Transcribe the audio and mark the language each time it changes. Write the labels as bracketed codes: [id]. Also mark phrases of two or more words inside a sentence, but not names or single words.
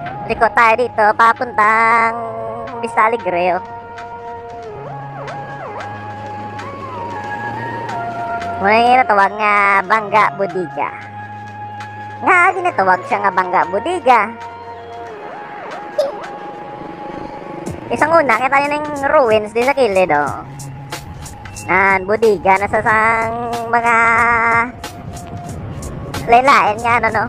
[tl] Liko tayo dito, papuntang Vista Alegre, oh. [hil] Muna yung natawag nga Bangga Bodega. Nga ginatawag siya nga Bangga Bodega. Isang una, kita nyo ng ruins din sa kilid, oh. Nan, bodega na sa sang mga laylayan nga, ano, no?